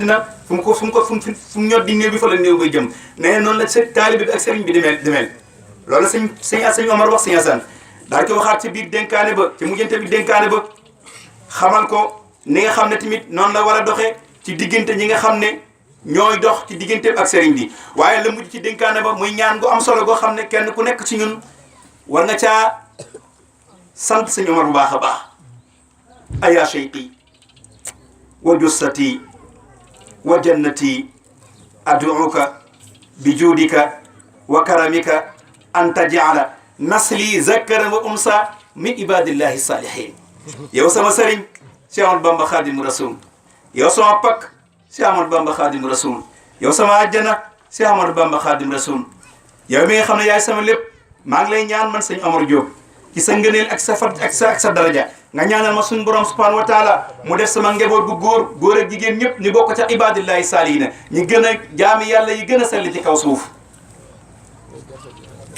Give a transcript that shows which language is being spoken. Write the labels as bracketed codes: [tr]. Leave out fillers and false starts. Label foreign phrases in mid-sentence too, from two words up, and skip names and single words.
[wo] na fu mu ñot di néew bi fa la néew bay jëm nee noonu la taalibe bi ak sëriñ bi di mel loolu sëñ Omar wax Sëñ Asan daal ko waxaat ci biir dénkaane ba ci mujjante bi dénkaane ba xamal ko ni nga xam ne tamit noonu la war a doxee ci diggante ñi nga xam ne ñooy dox ci digganteem ak sëriñ bi waaye la mujj ci dénkaane ba muy ñaan gu am solo goo xam ne kenn ku nekk ci ñun war nga caa sant Sëñ Omar bu baax a baax [ar] يا شيخي وجنتي وجنتي أدعوك بجودك وكرمك أن تجعل نسلي ذكرا وأنثى من عباد الله [wo] salihin yow sama sëriñ Cheikh Ahmadou Bamba Khadimu Rasul yow sama pakk Cheikh Ahmadou Bamba Khadimu Rasul yow sama àjjana Cheikh Ahmadou Bamba Khadimu Rasul yow mi nga xam ne yaay sama lépp maa ngi lay ñaan man Sëñ Omar Diop ci sa ngëneel ak sa fat ak sa daraja nga ñaanal ma suñu borom [ar] سبحانه وتعالى [wo] mu def sama njaboot bu góor ak jigéen ñëpp ñu bokk ca [ar] عباد الله الصالحين [wo] ñi gën a jaami yàlla yi gën a sell ci kaw suuf